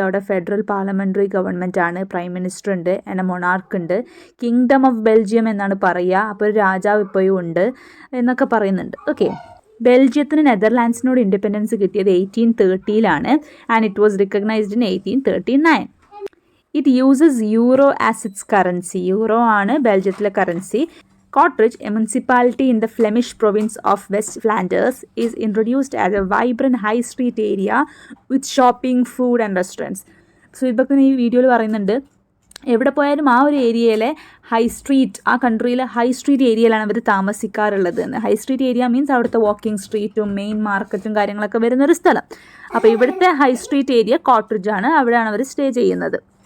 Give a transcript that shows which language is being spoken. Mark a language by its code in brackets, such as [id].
[ml] അവിടെ federal parliamentary government ആണ്, prime minister ഉണ്ട്, എന്നെ മൊണാർക്ക് ഉണ്ട്, കിങ്ഡം ഓഫ് ബെൽജിയം എന്നാണ് പറയുക. അപ്പോൾ ഒരു രാജാവ് ഇപ്പോഴും ഉണ്ട് എന്നൊക്കെ പറയുന്നുണ്ട്. ഓക്കെ, ബെൽജിയത്തിന് നെതർലാൻഡ്സിനോട് ഇൻഡിപെൻഡൻസ് കിട്ടിയത് 1830 [en] And it was recognised in 1839. It uses euro as its currency. [ml] Euro ആണ് ബെൽജിയത്തിലെ currency. [en] Kortrijk, a municipality in the Flemish province of West Flanders, is introduced as a vibrant high street area with shopping, food and restaurants. [ml] So ഇതൊക്കെ ഈ വീഡിയോയിൽ പറയുന്നുണ്ട് എവിടെ പോയാലും ആ ഒരു ഏരിയയിലെ ഹൈ സ്ട്രീറ്റ്, ആ കൺട്രിയിലെ ഹൈ സ്ട്രീറ്റ് ഏരിയയിലാണ് അവർ താമസിക്കാറുള്ളത് എന്ന്. ഹൈ സ്ട്രീറ്റ് ഏരിയ മീൻസ് അവിടുത്തെ വാക്കിംഗ് സ്ട്രീറ്റും മെയിൻ മാർക്കറ്റും കാര്യങ്ങളൊക്കെ വരുന്നൊരു സ്ഥലം. അപ്പോൾ ഇവിടുത്തെ ഹൈ സ്ട്രീറ്റ് ഏരിയ കോട്രിഡ്ജ് ആണ്, അവിടെയാണ് അവർ സ്റ്റേ ചെയ്യുന്നത്.